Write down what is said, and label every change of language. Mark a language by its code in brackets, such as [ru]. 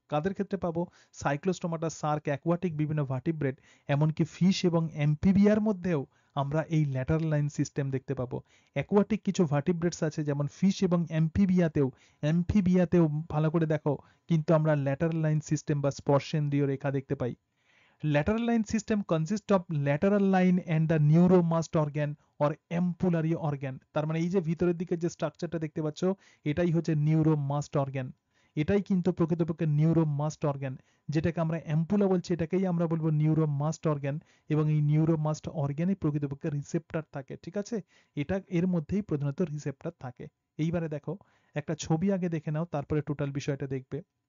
[bn] কাদের ক্ষেত্রে পাবো, Cyclostomata, SAARC, aquatic বিভিন্ন ভার্টিব্রেট, এমনকি ফিশ এবং অ্যাম্ফিবিয়ার মধ্যেও আমরা এই ল্যাটারাল লাইন সিস্টেম দেখতে পাবো। অ্যাকোয়াটিক কিছু ভার্টিব্রেটস আছে যেমন ফিশ এবং অ্যাম্ফিবিয়াতেও ভালো করে দেখো, কিন্তু আমরা ল্যাটারাল লাইন সিস্টেম বা স্পর্শেন্দ্রীয় রেখা দেখতে পাই। [en] Lateral line system consists of lateral line and the neuromast organ or ampullary organ। [bn] তার মানে এই যে ভিতরের দিকে যে স্ট্রাকচারটা দেখতে পাচ্ছ, এটাই হচ্ছে নিউরোমাস্ট অর্গান। এটাই কিন্তু প্রকৃতপক্ষে নিউরোমাস্ট অর্গান। যেটাকে আমরা অ্যাম্পুলা বলছি, এটাকেই আমরা বলবো নিউরোমাস্ট অর্গান। এবং এই নিউরোমাস্ট অর্গানে প্রকৃতপক্ষে রিসেপ্টর থাকে, ঠিক আছে। এটা এর মধ্যেই প্রধানত রিসেপ্টর থাকে। এইবারে দেখো একটা ছবি আগে দেখে নাও, তারপরে টোটাল বিষয়টা দেখবে।